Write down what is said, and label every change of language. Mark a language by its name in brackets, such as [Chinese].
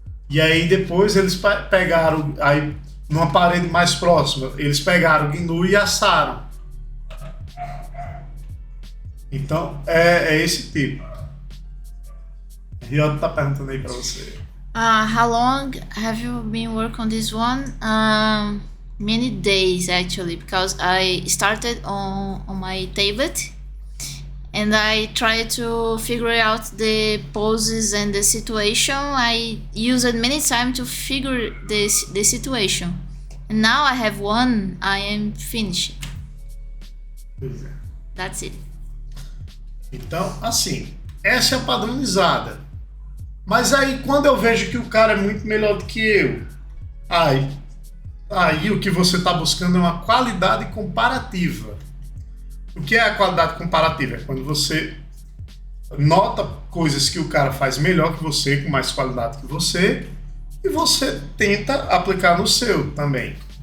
[Portuguese] E aí depois eles pegaram, aí numa parede mais próxima, eles pegaram o gnu e assaram. Então é esse tipo. Riot tá perguntando aí pra você. [English] How long have you been working on this one? Many days actually, because I started on my tablet. And I try to figure out the poses and the situation. I used many times to figure the situation. And now I have one, I am finished. [Portuguese] Pois é. [English] That's it. [Portuguese] Então, assim, essa é a padronizada. Mas aí, quando eu vejo que o cara é muito melhor do que eu, aí o que você está buscando é uma qualidade comparativa. O que é a qualidade comparativa? É quando você nota coisas que o cara faz melhor que você, com mais qualidade que você, e você tenta aplicar no seu também.